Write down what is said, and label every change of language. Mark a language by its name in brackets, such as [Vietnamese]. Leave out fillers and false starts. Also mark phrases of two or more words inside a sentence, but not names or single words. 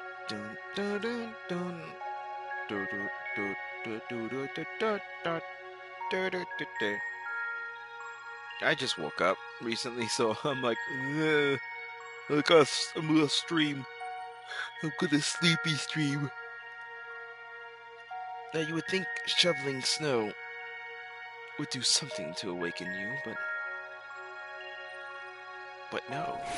[English] Dun, dun, dun, dun. Du, du, du, du, du, du, du, du, du, du, du, du, du. I just woke up recently, so I'm like, "Ugh, I'm gonna stream. I'm gonna sleepy stream." Now you would think shoveling snow would do something to awaken you, but no.